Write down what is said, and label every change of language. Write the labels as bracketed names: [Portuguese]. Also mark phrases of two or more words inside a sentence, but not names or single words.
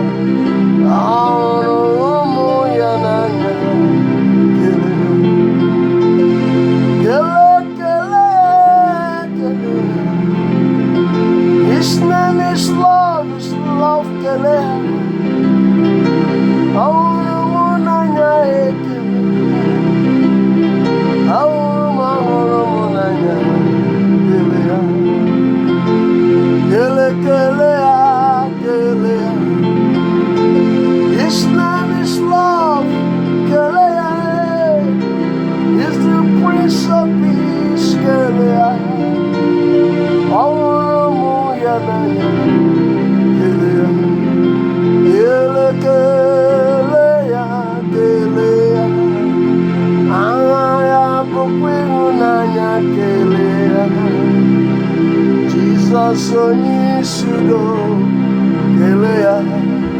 [Igbo] ahụrụ m ya n'anya [English] His name is love, [Igbo] kelea. Ahụrụ m n'anya ekele. Ahụrụ m n'anya kelea. Kelea. [English] His name is love, kelea. He's the Prince of Peace, [Igbo] kelea. Ahụrụ m ya n'anya kelea aha ya bụkwa ịhụnanya kelea Jesus onye shudo kelea